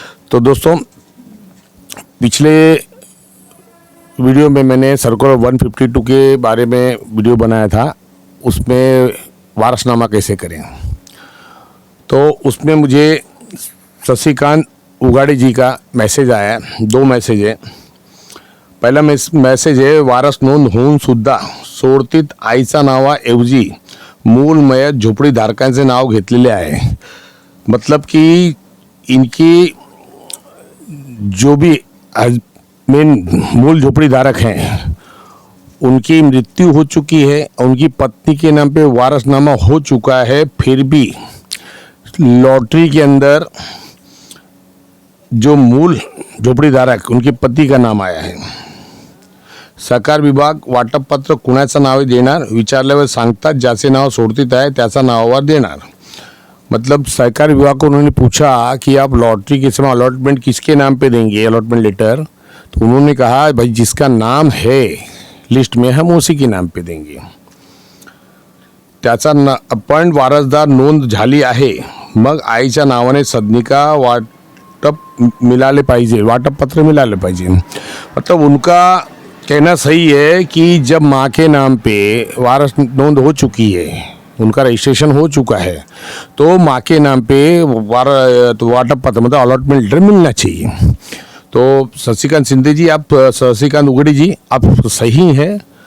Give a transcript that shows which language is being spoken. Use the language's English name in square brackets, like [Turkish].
[Hindi] तो दोस्तों पिछले वीडियो में मैंने सर्कुलर 152 के बारे में वीडियो बनाया था, उसमें वारसनामा कैसे करें। तो उसमें मुझे शशिकांत उगाड़ी जी का मैसेज आया, 2 मैसेज है। [Marathi] पहिला मेसेज आहे, वारस नोंद होऊन सुद्धा सोडतीत आईचा नावाऐवजी मूल मयत झोपडीधारकांचे नाव घेतलेले आहे. [Hindi] मतलब कि इनकी जो भी मेन मूल झोपड़ीधारक हैं उनकी मृत्यु हो चुकी है, उनकी पत्नी के नाम पे वारसनामा हो चुका है, फिर भी लॉटरी के अंदर जो मूल झोपड़ीधारक उनके पति का नाम आया है. [Marathi] सहकार विभाग वाटप पत्र कुणाचं नाव देणार विचारल्यावर सांगतात ज्याचे नाव सोडतीत आहे त्याचा नावावर देणार. [Hindi] मतलब सहकार विभाग को उन्होंने पूछा कि आप लॉटरी के समय अलॉटमेंट किसके नाम पे देंगे, अलॉटमेंट लेटर, तो उन्होंने कहा भाई जिसका नाम है लिस्ट में हम उसी के नाम पे देंगे. [Marathi] त्याचा पण वारसदार नोंद झाली आहे, मग आईच्या नावाने सदनिका वाटप मिळाले पाहिजे, वाटप पत्र मिळाले पाहिजे. [Hindi] मतलब उनका कहना सही है कि जब माँ के नाम पे वारस नोंद हो चुकी है, उनका रजिस्ट्रेशन हो चुका है, तो माँ के नाम पे वाटप पत्र मतलब अलॉटमेंट लेटर मिलना चाहिए. तो शशिकांत शिंदे जी, आप शशिकांत उगड़ी जी, आप सही हैं.